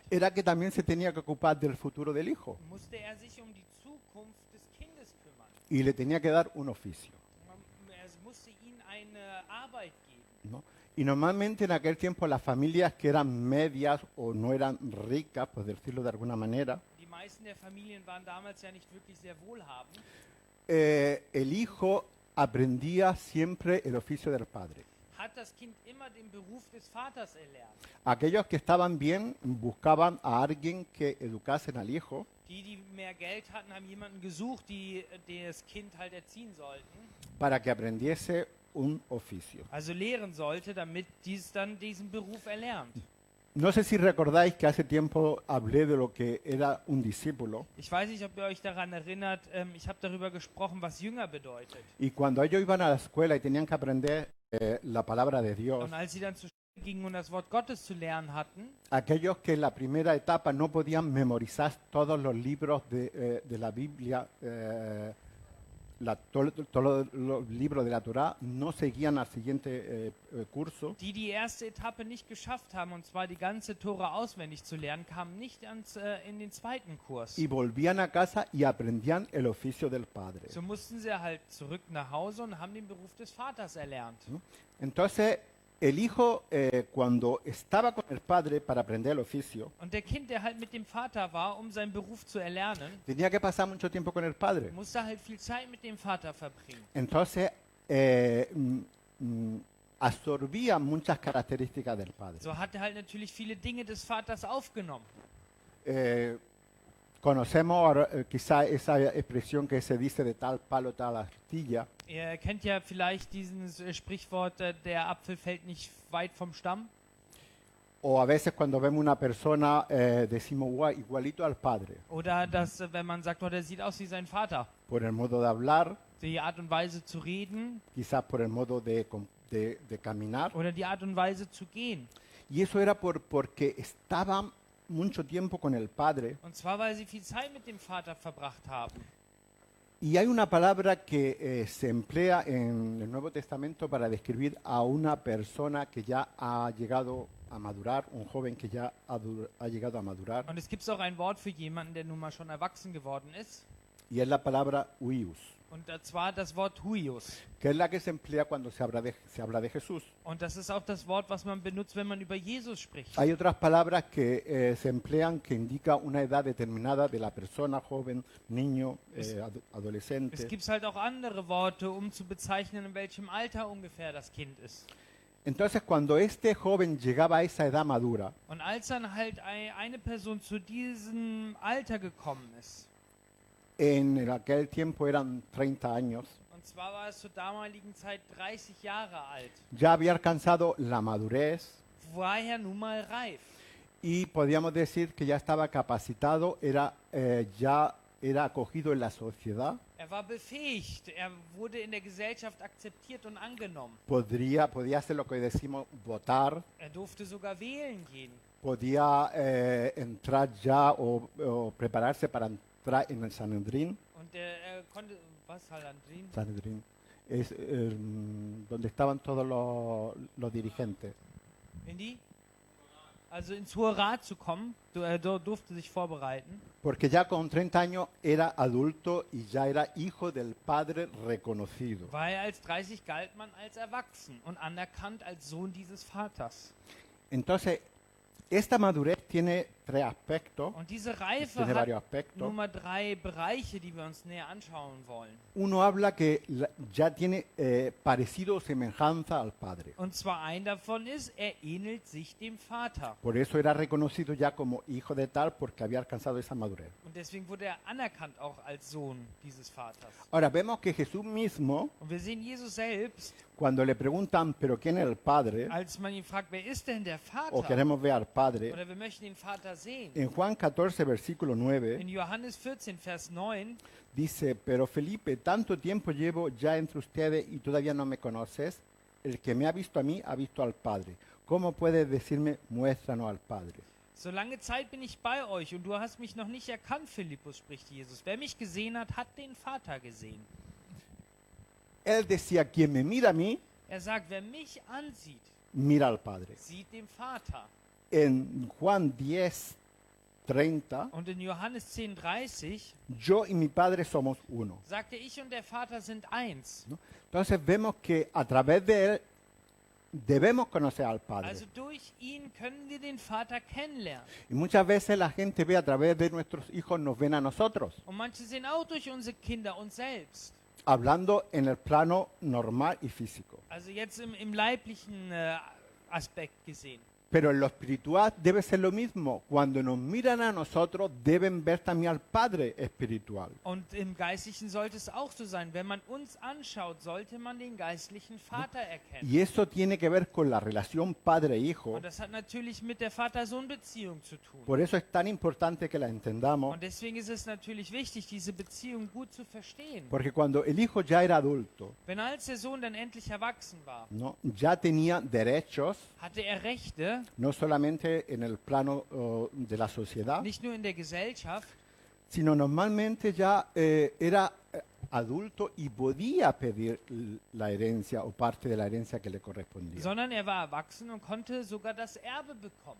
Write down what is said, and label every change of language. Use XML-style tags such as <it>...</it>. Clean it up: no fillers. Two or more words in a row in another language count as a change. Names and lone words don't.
<es>era que también se tenía que ocupar del futuro del hijo</es> <de>musste er sich um die Zukunft des Kindes kümmern.</de> <es>y le tenía que dar un oficio,</es> <de>Er musste ihnen eine Arbeit geben.</de> <es>¿no? Y normalmente en aquel tiempo las familias que eran medias o no eran ricas, por decirlo de alguna manera,</es> <de>Die meisten der Familien waren damals ja nicht wirklich sehr wohlhabend.</de> <es>el hijo aprendía siempre el oficio del padre.</es> <de>Hat das Kind immer den Beruf des Vaters erlernt.</de> <es>Aquellos que estaban bien buscaban a alguien que educasen al hijo</es> <de>Die mehr Geld hatten, haben jemanden gesucht, die das Kind halt erziehen sollten.</de> <es>para que aprendiese un oficio.</es> <de>Also lehren sollte, damit dies dann diesen Beruf erlernt.</de> <es>No sé si recordáis que hace tiempo hablé de lo que era un discípulo</es> <de>Ich weiß nicht, ob ihr euch daran erinnert, ich habe darüber gesprochen, was Jünger bedeutet.</de> <es>y cuando ellos iban a la escuela y tenían que aprender la palabra de Dios,</es> <de>Und als sie dann zur Schule gingen und das Wort Gottes zu lernen hatten,</de> <es>aquellos que en la primera etapa no podían memorizar todos los libros de la Biblia, todos los libros de la Torá, no seguían al siguiente curso.</es> <de>die erste Etappe nicht geschafft haben, und zwar die ganze Tora auswendig zu lernen, kamen nicht in den zweiten Kurs.</de> <es>Y volvían a casa y aprendían el oficio del padre.</es> <de>So mussten sie halt zurück nach Hause und haben den Beruf des Vaters erlernt.</de> <es>¿No? Entonces, el hijo, cuando estaba con el padre para aprender el oficio,</es> <de>Und der Kind, der halt mit dem Vater war, um seinen Beruf zu erlernen,</de> <es>tenía que pasar mucho tiempo con el padre.</es> <de>musste halt viel Zeit mit dem Vater verbringen.</de> <es>Entonces, absorbía muchas características del padre.</es> <de>So hat er halt natürlich viele Dinge des Vaters aufgenommen.</de> <es>Conocemos ahora, quizá esa expresión que se dice de tal palo, tal astilla.</es> <de>Ihr kennt ja vielleicht dieses Sprichwort, der Apfel fällt nicht weit vom Stamm.</de> <es>O a veces cuando vemos una persona decimos "Guau, igualito al padre",</es> <de>Oder dass, wenn man sagt, oh, der sieht aus wie sein Vater.</de> <es>por el modo de hablar,</es> <de>Die Art und Weise zu reden,</de> <es>quizás por el modo de caminar.</es> <de>oder die Art und Weise zu gehen.</de> <es>Y eso era porque estaban mucho tiempo con el Padre.</es> <de>Und zwar, weil sie viel Zeit mit dem Vater verbracht haben.</de> <es>Y hay una palabra que se emplea en el Nuevo Testamento para describir a una persona que ya ha llegado a madurar, un joven que ya ha llegado a madurar,</es> <de>Und es gibt auch ein Wort für jemanden, der nun mal schon erwachsen geworden ist.</de> <es>y es la palabra huios,</es> <de>Und zwar das Wort Huios.</de> <es>que es la que se emplea cuando se habla de Jesús.</es> <de>Und das ist auch das Wort, was man benutzt, wenn man über Jesus spricht.</de> <es>Hay otras palabras que se emplean que indica una edad determinada de la persona, joven, niño, adolescente.</es> <de>Es gibt halt auch andere Worte, um zu bezeichnen, in welchem Alter ungefähr das Kind ist.</de> <es>Entonces, cuando este joven llegaba a esa edad madura,</es> <de>Und als dann halt eine Person zu diesem Alter gekommen ist,</de> <es>en aquel tiempo eran 30 años,</es> <de>und zwar war es zur damaligen Zeit 30 Jahre alt,</de> <es>ya había alcanzado la madurez</es> <de>war er nun mal reif.</de> <es>y podíamos decir que ya estaba capacitado, ya era acogido en la sociedad,</es> <de>Er war befähigt, er wurde in der Gesellschaft akzeptiert und angenommen.</de> <es>podía hacer lo que hoy decimos votar,</es> <de>Er durfte sogar wählen gehen.</de> <es>podía entrar ya o prepararse para entrar en el Sanedrín.</es> <de>Und er konnte, was, Halandrin?</de> <es>Sanedrín es donde estaban todos los dirigentes.</es> <de>In die? Also ins Hohe Rat zu kommen, er durfte sich vorbereiten.</de> <es>Porque ya con 30 años era adulto y ya era hijo del Padre reconocido.</es> <de>Weil als 30 galt man als erwachsen und anerkannt als Sohn dieses Vaters.</de> <es>Entonces, esta madurez tiene tres aspectos,</es> <de>Und diese Reife</de> <es>tiene varios</es> <de>hat</de> <es>aspectos.</es> <de>nun mal 3 Bereiche, die wir uns näher anschauen wollen.</de> <es>Uno habla que ya tiene parecido o semejanza al Padre.</es> <de>Und zwar ein davon ist, er ähnelt sich dem Vater.</de> <es>Por eso era reconocido ya como hijo de tal porque había alcanzado esa madurez.</es> <de>Und deswegen wurde er anerkannt auch als Sohn dieses Vaters.</de> <es>Ahora vemos que Jesús mismo,</es> <de>Und wir sehen Jesus selbst,</de> <es>cuando le preguntan, ¿pero quién es el Padre?</es> <de>als man ihn fragt, wer ist denn der</de> <es>O</es> <de>Vater?</de> <es>queremos ver al Padre.</es> <de>Oder wir möchten den Vater sehen.</de> <es>En Juan 14, versículo 9,</es> <de>In Johannes 14, Vers 9</de> <es>dice, pero Felipe, tanto tiempo llevo ya entre ustedes y todavía no me conoces. El que me ha visto a mí ha visto al Padre. ¿Cómo puedes decirme, muéstranos al Padre?</es> <de>So lange Zeit bin ich bei euch und du hast mich noch nicht erkannt, Philippus, spricht Jesus. Wer mich gesehen hat, hat den Vater gesehen.</de> <es>Él decía, quien me mira a mí,</es> <de>Er sagt, wer mich ansieht,</de> <es>mira al Padre.</es> <de>sieht den Vater.</de> <es>En Juan 10, 30,</es> <de>Und in Johannes 10, 30</de> <es>yo y mi Padre somos uno.</es> <de>sagte, ich und der Vater sind eins.</de> <es>¿No? Entonces vemos que a través de Él debemos conocer al Padre.</es> <de>Also durch ihn können wir den Vater kennenlernen.</de> <es>Y muchas veces la gente ve a través de nuestros hijos, nos ven a nosotros,</es> <de>Und manche sehen auch durch unsere Kinder uns selbst.</de> <es>hablando en el plano normal y físico.</es> <de>Also jetzt im leiblichen Aspekt gesehen.</de> <es>Pero en lo espiritual debe ser lo mismo. Cuando nos miran a nosotros, deben ver también al Padre espiritual.</es> <de>Und im Geistlichen sollte es auch so sein. Wenn man uns anschaut, sollte man den geistlichen Vater erkennen.</de> <es>Y eso tiene que ver con la relación padre-hijo.</es> <de>Und das hat natürlich mit der Vater-Sohn-Beziehung zu tun.</de> <es>Por eso es tan importante que la entendamos.</es> <de>Und deswegen ist es natürlich wichtig, diese Beziehung gut zu verstehen.</de> <es>Porque cuando el hijo ya era adulto,</es> <de>Wenn als der Sohn dann endlich erwachsen war,</de> <es>¿no? Ya tenía derechos,</es> <de>hatte er Rechte,</de> <es>no solamente en el plano de la sociedad,</es> <de>nicht nur in der Gesellschaft,</de> <es>sino normalmente ya era adulto y podía pedir la herencia o parte de la herencia que le correspondía.</es> <de>sondern er war erwachsen und konnte sogar das Erbe bekommen.</de>